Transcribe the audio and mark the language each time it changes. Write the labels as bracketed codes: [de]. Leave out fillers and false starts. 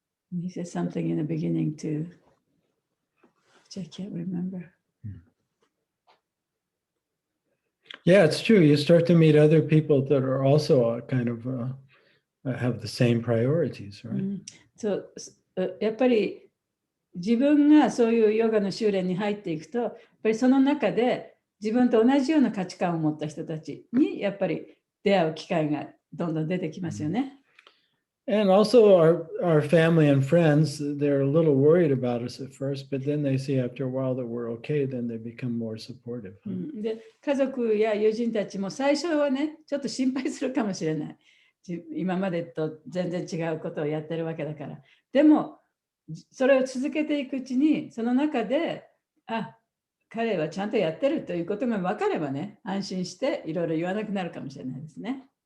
[en] And he said something in the beginning too, which I can't remember. Yeah, it's true. You start to meet other people that are also kind of have the same priorities, right? [ja] そうやっぱり自分がそういうヨガの修練に入っていくと、やっぱりその中で自分と同じような価値観を持った人たちにやっぱり出会う機会がどんどん出てきますよね。 [en] And also our family and friends, they're a little worried about us at first, but then they see after a while that we're okay, then they become more supportive. [ja] で、家族や友人たちも最初はね、ちょっと心配するかもしれない。今までと全然違うことをやってるわけだから。でも、それを続けていくうちに、その中で、彼はちゃんとやってるということが分かればね、安心していろいろ言わなくなるかもしれないですね。